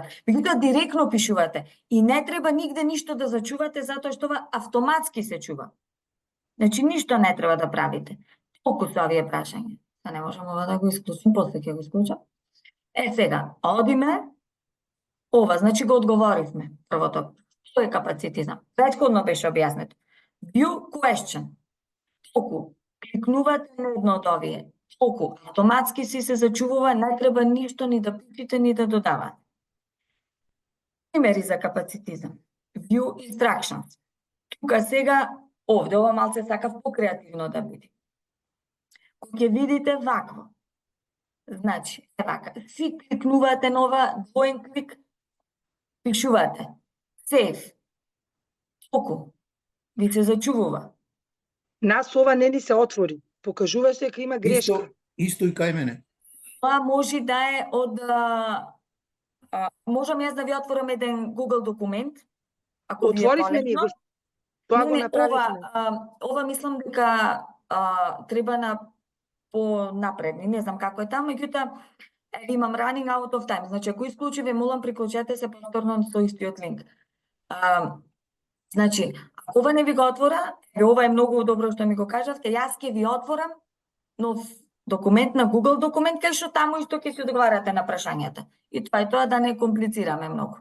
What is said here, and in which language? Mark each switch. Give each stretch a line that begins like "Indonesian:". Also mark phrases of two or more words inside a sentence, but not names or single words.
Macedonian: Меѓутоа директно пишувате и не треба нигде ништо да зачувате затоа што ова автоматски се чува. Значи ништо не треба да правите. Толку се овие прашања. Да не можам ова да го исклучим, после ќе го исклучам. Сега, одиме, ова, значи го одговоривме, првото. Што е капацитизам? Претходно беше објаснето.
English: View question.
Macedonian: Толку, кликнувате на едно од овие. Толку, автоматски си се зачувува, не треба ништо ни да пишете, ни да додавате. Примери за капацитизам.
English: View instructions.
Macedonian: Тука сега, овде, ова малце сакав покреативно да биде. Кога ќе видите вакво, значи, вака, си кликнувате на ова двоен клик, пишувате save. Толку, ви се зачувува. Нас ова не ни се отвори. Покажуваше дека има грешка. Исто и кај мене. Тоа може да е од... можам јас да ви отворам еден Google документ, ако ви е Отворивме ние полесно. го. Тоа го Не, направивме. ова мислам дека треба на понапредни, не знам како е таму, меѓутоа имам
English: running out of time.
Macedonian: Значи, ако исклучи, ве молам, приклучете се повторно со истиот линк. Значи, ако ова не ви го отвора, ова е многу добро што ми го кажавте, јас ќе ви отворам нов документ на Google документ, кај што таму исто ќе си одговарате на прашањата. И тоа е тоа, да не комплицираме многу.